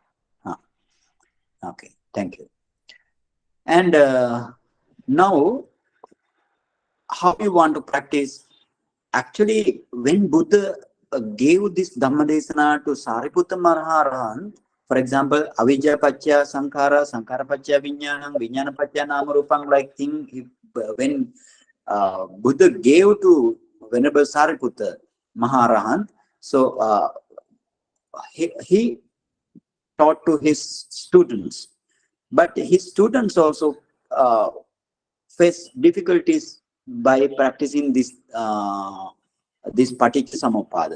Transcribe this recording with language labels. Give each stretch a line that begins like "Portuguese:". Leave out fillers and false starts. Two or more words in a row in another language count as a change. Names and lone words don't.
English: Okay, thank you. And now, how you want to practice? Actually, when Buddha gave this Dhammadesana to Sariputta Mahārāhant, for example,
Pali: avijja paccaya sankhara, sankhara paccaya viññānam, viññāna paccaya namarupam,
English: like thing, when Buddha gave to Venerable Sariputta Mahārāhant, so he taught to his students, but his students also face difficulties by practicing this
Pali: paticca samuppada.